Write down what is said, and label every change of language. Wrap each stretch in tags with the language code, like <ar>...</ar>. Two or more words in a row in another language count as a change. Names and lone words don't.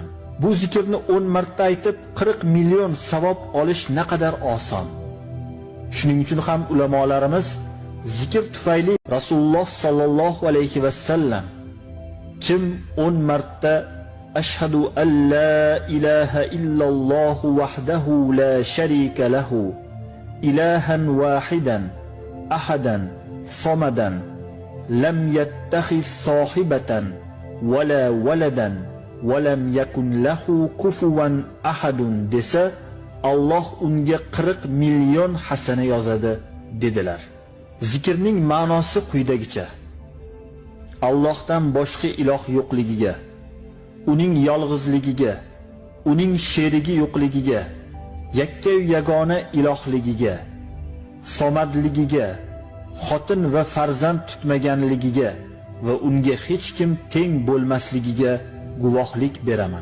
<uz>Bu zikrni 10 marta aytib 40 million savob olish naqadar oson. Shuning uchun ham ulamolarimiz zikr tufayli Rasululloh</uz> <ar>صلى الله عليه وسلم</ar> <uz>kim 10 marta</uz> <ar>أشهد أن لا إله إلا الله وحده لا شريك له إلهًا واحدًا أحدًا صمدًا لم يتخذ صاحبة ولا ولدًا ولم يكن له كفوًا أحد</ar> <uz>desa Alloh unga 40 million hasana yozadi dedilar. Zikrning ma'nosi quyidagicha: Allohdan boshqa iloh yo'qligiga, uning yolg'izligiga, uning sherigi yo'qligiga, yakka yagona ilohligiga, somadligiga, xotin va farzand tutmaganligiga va unga hech kim teng bo'lmasligiga guvohlik beraman.</uz>